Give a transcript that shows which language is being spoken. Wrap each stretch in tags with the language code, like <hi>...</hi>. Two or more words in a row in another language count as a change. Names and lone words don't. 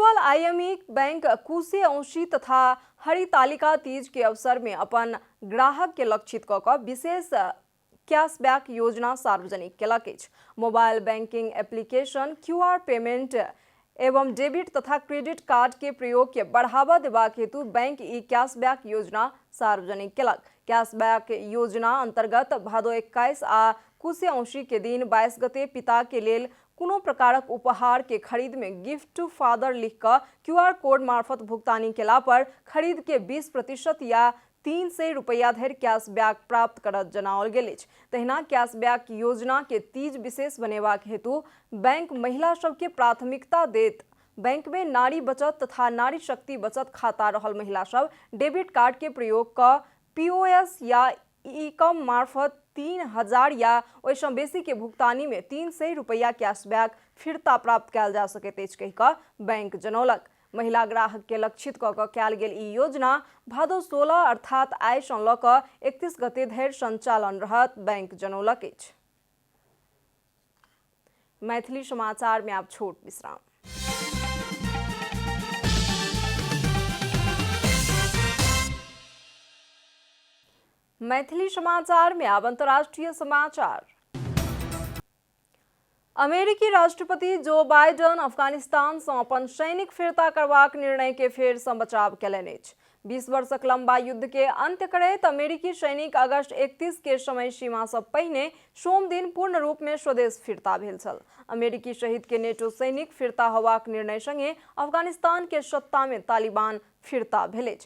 <mai>आईएमई बैंक कुशे औंशी तथा हरितालिका तीज के अवसर में अपन ग्राहक के लक्षित कऽ विशेष कैशबैक योजना सार्वजनिक केलक अछि। मोबाइल बैंकिंग एप्लीकेशन, क्यूआर पेमेंट एवं डेबिट तथा क्रेडिट कार्ड के प्रयोग के बढ़ावा देबाक हेतु बैंक ई कैशबैक योजना सार्वजनिक केलक। कैशबैक योजना अंतर्गत भादो 21 आ कुशे औंशी के दिन 22 गते पिता के लेल कोनो प्रकारक उपहार के खरीद में</mai> <en>gift to father</en> <mai>लिख कर क्यूआर कोड मार्फत भुगतानी केला पर खरीद के 20% या 300 रुपया धरि कैशबैक प्राप्त करत जनाओल गेल अछि। तहिना कैशबैक योजना के तीज विशेष बनेबाक हेतु बैंक महिला सबके प्राथमिकता देत। बैंक में नारी बचत तथा नारी शक्ति बचत खाता रहल महिला सब डेबिट कार्ड के प्रयोग क पीओएस या ई-कॉम मार्फत 3000 या ओहिसँ बेसी के भुगतानी में 300 रुपया कैशबैक फिरता प्राप्त कयल जा सकैत अछि कहि कऽ बैंक जनौलक। महिला ग्राहक के लक्षित कऽ कयल गेल ई योजना भादो 16 अर्थात आइ सँ लऽ कऽ 31 गते धरि संचालन रहत, बैंक जनौलक अछि। मैथिली समाचार में आब छोट विश्राम। मैथिली समाचार में आब अंतर्राष्ट्रीय समाचार। अमेरिकी राष्ट्रपति जो बाइडन अफगानिस्तान से अपन सैनिक फिरता करबाक निर्णय के फेर सँ बचाव केलनि अछि। 20 वर्षक लंबा युद्ध के अंत्य करैत अमेरिकी सैनिक अगस्त 31 के समय सीमा से पहिने सोम दिन पूर्ण रूप में स्वदेश फिरता भेल छल। अमेरिकी सहित के नेटो सैनिक फिरता होबाक निर्णय संगे अफगानिस्तान के सत्ता में तालिबान फिरता भेल अछि।</mai>